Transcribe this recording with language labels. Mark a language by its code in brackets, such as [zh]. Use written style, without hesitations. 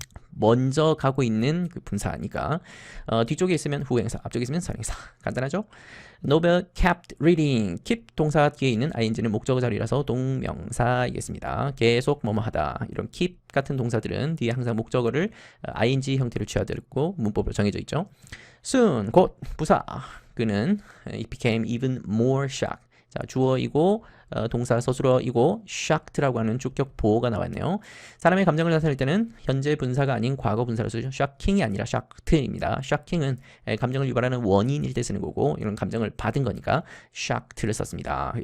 [ko] 먼저 가고 있는 그 분사니까 뒤쪽에 있으면 후행사, 앞쪽에 있으면 선행사. 간단하죠? [en] Nobel kept reading. [ko] keep 동사 뒤에 있는 ing는 목적어 자리라서 동명사이겠습니다. 계속 뭐뭐하다. 이런 keep 같은 동사들은 뒤에 항상 목적어를 ing 형태로 취하되고 문법으로 정해져 있죠. Soon, 곧 부사. 그는 [en] it became even more shocked. [ko] 자, 주어이고 동사 서술어이고 shocked라고 하는 주격 보호가 나왔네요. 사람의 감정을 나타낼 때는 현재 분사가 아닌 과거 분사로 쓰죠. shocking이 아니라 shocked입니다. shocking은 감정을 유발하는 원인일 때 쓰는 거고 이런 감정을 받은 거니까 shocked를 썼습니다.